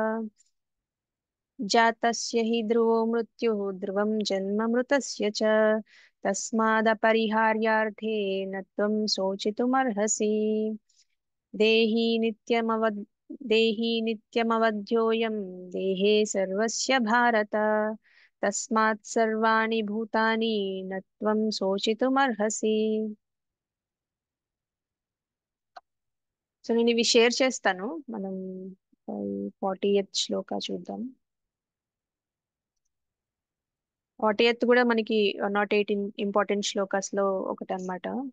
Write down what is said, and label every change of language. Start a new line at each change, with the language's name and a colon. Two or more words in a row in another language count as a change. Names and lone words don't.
Sanskrit: जातस्य हि ध्रुवो मृत्युः ध्रुवं जन्म मृतस्य च तस्मादपरिहार्यार्थे न त्वं शोचितुमर्हसि. देहि नित्यमवध्योऽयं देहे सर्वस्य भारत तस्मात् सर्वाणि भूतानि न त्वं शोचितुमर्हसि.
Telugu: సో నేను ఇవి షేర్ చేస్తాను. మనం 40th శ్లోక చూద్దాం. 40th కూడా మనకి
English: not 18 important
Telugu: శ్లోకాస్ లో ఒకటి అన్నమాట.